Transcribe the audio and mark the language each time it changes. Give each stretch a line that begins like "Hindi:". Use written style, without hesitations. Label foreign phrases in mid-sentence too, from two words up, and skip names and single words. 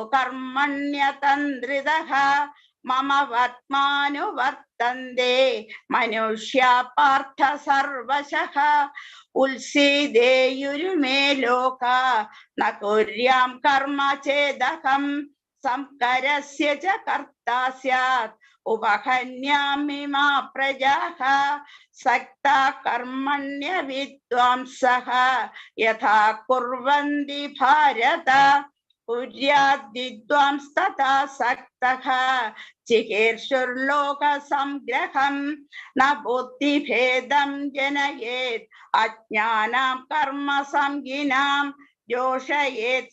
Sanskrit: കർമ്മണ്യതന്ത്രിതഃ മമ വർത്തമാനുവർത്തന്തെ മനുഷ്യാ പാർത്ഥ സർവശഃ ഉത്സീദേയുരുമേ ലോകാ ന കുര്യാം കർമ്മ ചേദഹം സംകരസ്യ ച കർത്താ സ്യാത് उपहन्यामि मा प्रजाः सक्ता कर्मण्य विद्वांसः यथा कुर्वन्ति भारत कुर्याद् विद्वांस्तथा सक्तः चिकीर्षुर्लोकसंग्रहं न बुद्धिभेदं जनयेत् अज्ञानां कर्मसंगिनां योषयेत्